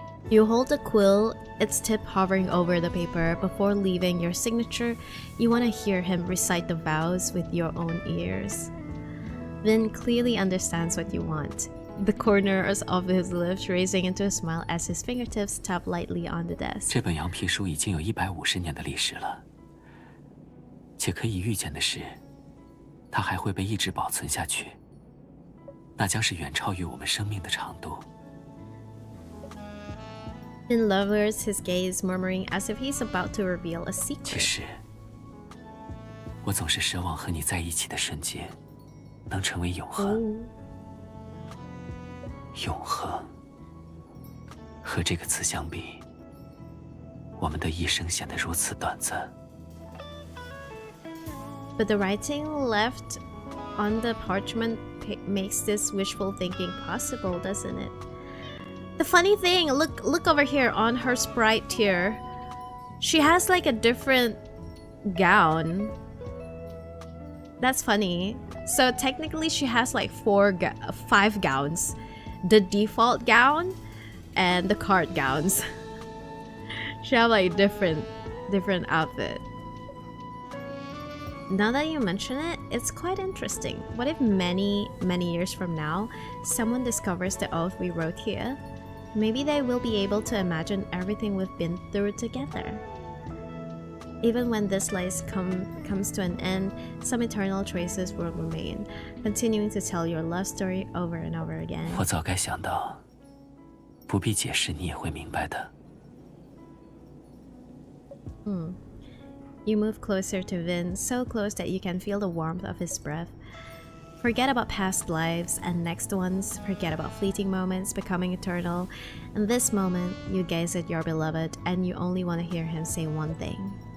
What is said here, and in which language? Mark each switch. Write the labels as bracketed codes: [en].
[en] You hold the quill, its tip hovering over the paper. Before leaving your signature, you want to hear him recite the vows with your own ears. Vin clearly understands what you want. The corners of his lips raising into a smile as his fingertips tap lightly on the desk. [zh] 这本羊皮书已经有150年的历史了，且可以预见的是，它还会被一直保存下去。那将是远超于我们生命的长度。 [en] Vin lowers his gaze, murmuring as if he's about to reveal a [zh] 其 [en] secret. [zh] 实，我总是奢望和你在一起的瞬间，能成为永恒。永恒，和这个词相比，我们的一生显得如此短暂。 [en] But the writing left on the parchment makes this wishful thinking possible, doesn't it? The funny thing, look over here on her sprite here. She has like a different gown. That's funny. So technically she has like 5 gowns. The default gown and the card gowns. She have like different outfit. Now that you mention it, it's quite interesting. What if many years from now, someone discovers the oath we wrote here? Maybe they will be able to imagine everything we've been through together. Even when this life comes to an end, some eternal traces will remain, continuing to tell your love story over and over again. [zh] 我早该想到，不必解释，你也会明白的。 [en] You move closer to Vin, so close that you can feel the warmth of his breath. Forget about past lives and next ones, forget about fleeting moments becoming eternal. In this moment, you gaze at your beloved and you only want to hear him say one thing.